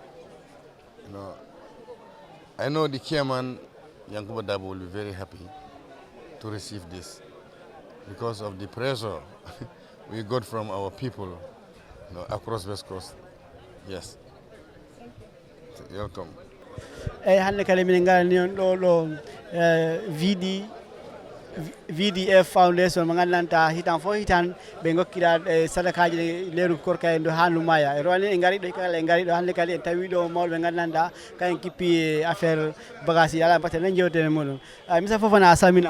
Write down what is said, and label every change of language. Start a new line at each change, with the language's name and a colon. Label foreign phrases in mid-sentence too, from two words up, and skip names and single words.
English: I know the chairman, Yankuba Dabo, will be very happy to receive this because of the pressure we got from our people across West Coast. Yes. You're welcome.
Fula: Hannde kala min ngani ɗo VDF Foundation mo ngandanta hitan fo hitan ɓe gokkira sadakaji leeru korka en do handu maya e roni e ngari ɗo kala e ngari ɗo hannde kala en tawi ɗo mawɓe ngandanta kayen kippi
French: affaire bagage
Fula: ala mbatte nan jewtene muɗum misa Fofana salminama